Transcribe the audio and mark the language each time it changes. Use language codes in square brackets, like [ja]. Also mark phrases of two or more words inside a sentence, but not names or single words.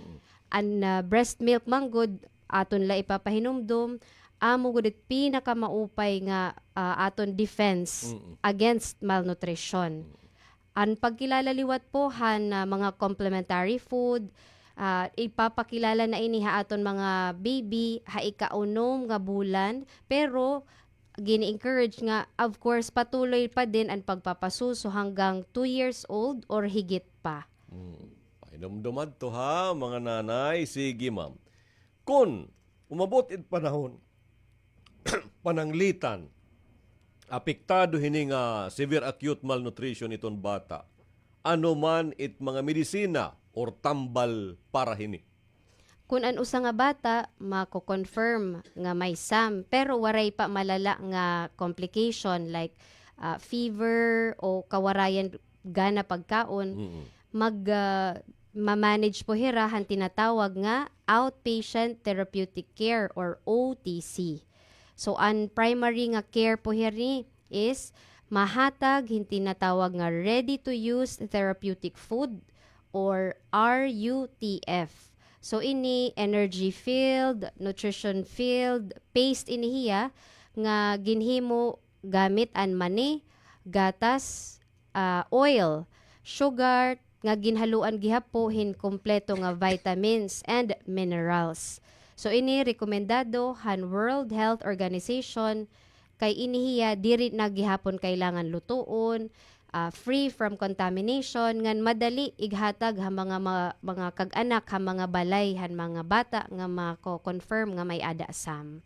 [war] An [en] breast milk [war] man good aton la ipapahinumdum amo gud pinakamaupay nga aton [en] defense against malnutrition. [war] An pagkilala liwat po han mga [en] complementary food, [war] ipapakilala na ini ha aton mga baby ha ikaunom nga bulan, pero gini-encourage nga [en] of course [tl] patuloy pa din ang pagpapasuso hanggang [war] 2 [en] years old [war] or higit pa. Pahinumdumad to ha mga nanay. Sige ma'am, kun umabot it panahon pananglitan apektado hini nga [en] severe acute malnutrition [war] iton bata, ano man it mga medisina or tambal para hini. Kung an usa nga bata mako-confirm nga may SAM pero waray pa malala nga [en] complication like fever [war] o kawarayan gana pagkaon, ma-manage po hirahan tinatawag nga [en] outpatient therapeutic care [war] or OTC. So ang primary nga care po hiri is mahatag tinatawag nga [en] ready to use therapeutic food [war] or RUTF. So ini [en] energy filled, nutrition filled, paste [war] inihiya nga ginhimo gamit an mani, gatas, oil, sugar nga ginhaluan gihapohin kompleto nga [en] vitamins and minerals. [war] So ini rekomendado han World Health Organization kay inihiya diri na gihapon kailangan lutuon, [en] free from contamination [war] ngan madali ighatag ha mga kag-anak ha mga balay han mga bata nga mako-confirm nga may ada SAM.